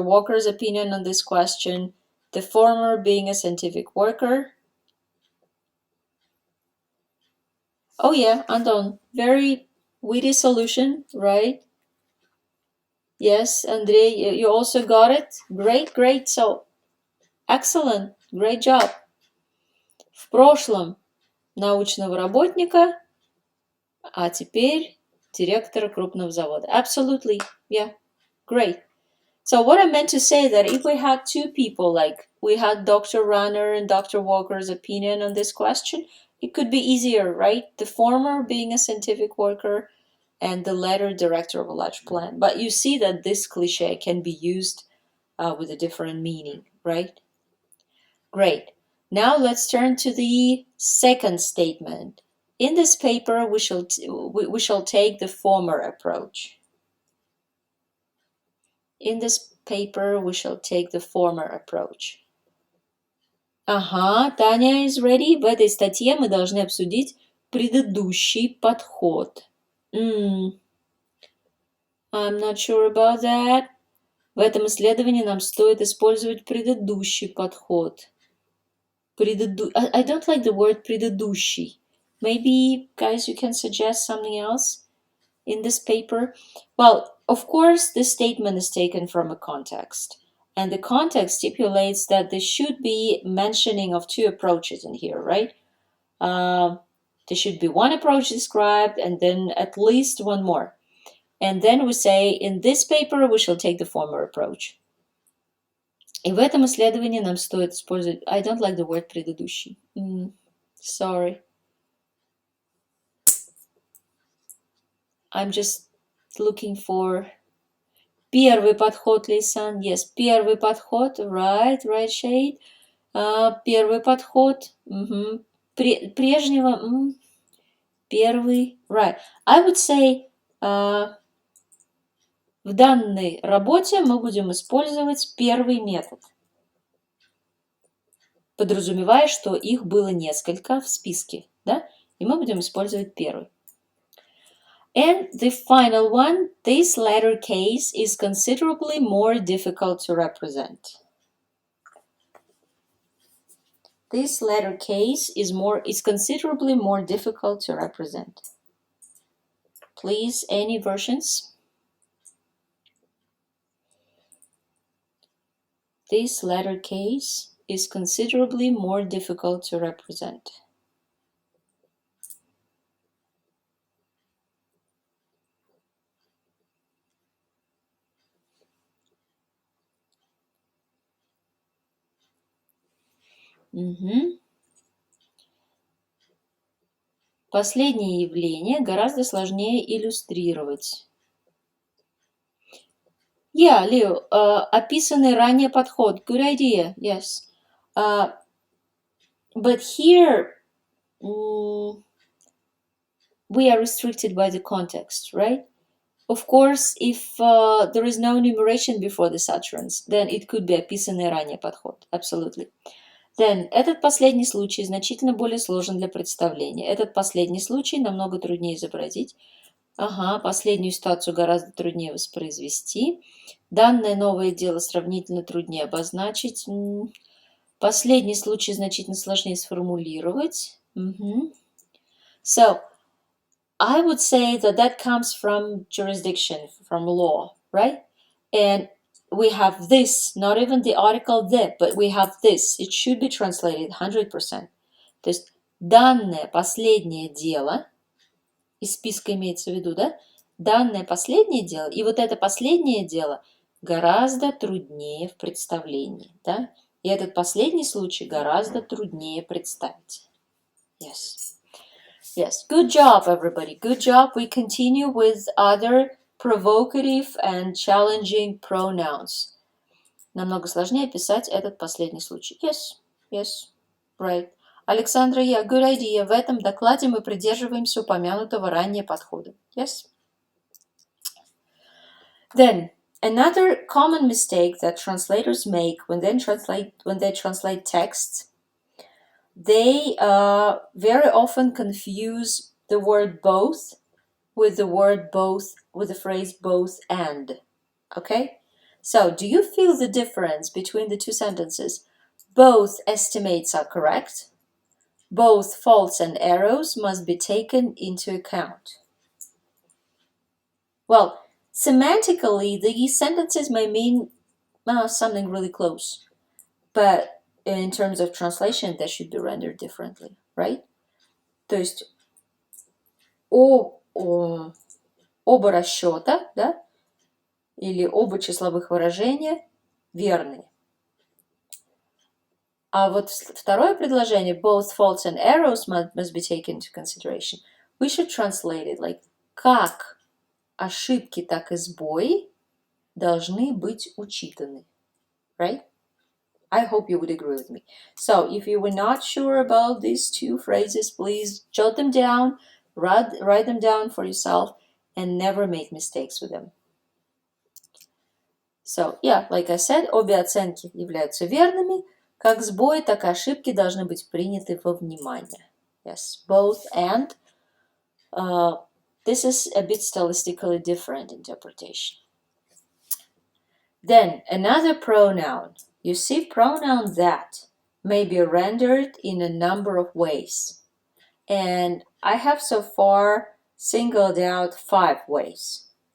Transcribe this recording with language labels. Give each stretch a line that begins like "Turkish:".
English: Walker's opinion on this question, the former being a scientific worker. Oh yeah, Anton, very witty solution, right? Yes, Andrei, you also got it. Great, great. So, excellent. Great job.
Russian: В прошлом научного работника, а теперь директора крупного завода.
English: Absolutely. Yeah. Great. So what I meant to say that if we had two people, like we had Dr. Runner and Dr. Walker's opinion on this question, it could be easier, right? The former being a scientific worker and the latter director of a large plant. But you see that this cliche can be used with a different meaning, right? Great. Now let's turn to the second statement. In this paper, we shall take the former approach. In this paper, we shall take the former approach. Ага, Таня is ready.
Russian: В этой статье мы должны обсудить предыдущий подход.
English: I'm not sure about that.
Russian: В этом исследовании нам стоит использовать предыдущий подход.
English: I don't like the word предыдущий. Maybe, guys, you can suggest something else in this paper? Well, of course, this statement is taken from a context. And the context stipulates that there should be mentioning of two approaches in here, right? There should be one approach described and then at least one more. And then we say, in this paper, we shall take the former approach.
Russian: И в этом исследовании нам стоит использовать...
English: I don't like the word предыдущий. Sorry. I'm just looking for...
Russian: Первый подход,
English: Лейсан. Yes,
Russian: первый подход.
English: Right shade.
Russian: Первый подход. Прежнего... Первый.
English: Right. I would say...
Russian: В данной работе мы будем использовать первый метод, подразумевая, что их было несколько в списке, да? И мы будем использовать первый.
English: And the final one, this latter case is considerably more difficult to represent. This latter case is considerably more difficult to represent. Please, any versions? This latter case is considerably more difficult to represent.
Russian: Последнее явление гораздо сложнее иллюстрировать.
English: Yeah,
Russian: Leo, описанный ранее подход.
English: Good idea, yes. But here, we are restricted by the context, right? Of course, if there is no enumeration before this utterance, then it could be
Russian: описанный ранее подход.
English: Absolutely. Then,
Russian: этот последний случай значительно более сложен для представления. Этот последний случай намного труднее изобразить. Ага, последнюю ситуацию гораздо труднее воспроизвести. Данное новое дело сравнительно труднее обозначить. Последний случай значительно сложнее сформулировать.
English: So, I would say that comes from jurisdiction, from law, right? And we have this, not even the article the, but we have this. It should be translated 100%.
Russian: То есть данное последнее дело, из списка имеется в виду, да? Данное последнее дело, и вот это последнее дело гораздо труднее в представлении, да? И этот последний случай гораздо труднее представить.
English: Yes. Yes. Good job, everybody. Good job. We continue with other provocative and challenging pronouns.
Russian: намного сложнее писать этот последний случай.
English: Yes, yes, right.
Russian: Александра,
English: yeah, good idea.
Russian: В этом докладе мы придерживаемся упомянутого ранее подхода.
English: Yes. Then, another common mistake that translators make when they translate texts, they very often confuse the word both with the phrase both and. Okay? So, do you feel the difference between the two sentences? Both estimates are correct. Both faults and errors must be taken into account. Well, semantically, these sentences may mean something really close, but in terms of translation, they should be rendered differently, right?
Russian: То есть оба расчета, да, или оба числовых выражения верны. А вот второе предложение,
English: both faults and errors must be taken into consideration. We should translate it like
Russian: как ошибки, так и сбои должны быть учитаны.
English: Right? I hope you would agree with me. So, if you were not sure about these two phrases, please jot them down, write them down for yourself, and never make mistakes with them. So, yeah, like I said,
Russian: обе оценки являются верными. Как сбои, так и ошибки должны быть приняты во внимание.
English: Yes, both and. This is a bit stylistically different interpretation. Then, another pronoun. You see, pronoun that may be rendered in a number of ways. And I have so far singled out 5 ways.